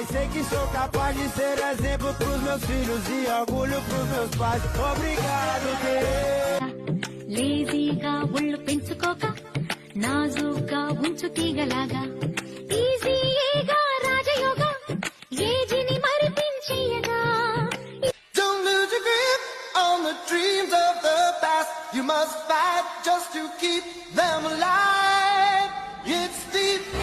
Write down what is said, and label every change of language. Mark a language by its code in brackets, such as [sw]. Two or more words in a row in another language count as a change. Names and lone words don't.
[pt] Sei que sou capaz de ser exemplo pros meus filhos e orgulho pros meus pais. Obrigado, [te] లేజీగా ఒళ్ళు పెంచుకోక నాజుగా ఉంచు తీగలాగా ఈజీగా రాజయోగా ఏజిని మరిపించేయగా. [en] Don't lose your grip on the dreams of the past. You must fight just to keep them alive. It's deep.